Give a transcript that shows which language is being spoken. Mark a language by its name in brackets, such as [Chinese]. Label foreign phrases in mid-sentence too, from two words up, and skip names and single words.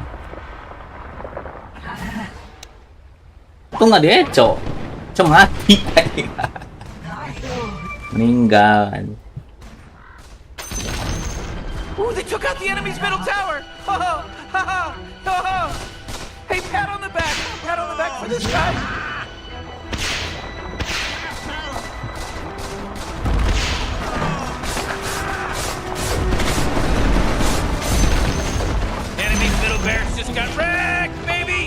[Indonesian] Tuh nggak diecok. Cuma mati. Meninggal. [English] Ooh, they took out the enemy's middle tower. Ho ho, ha ha, ho ho. Hey, pat on the back. Pat on the back for this guy. Enemy's middle barracks just got wrecked, baby.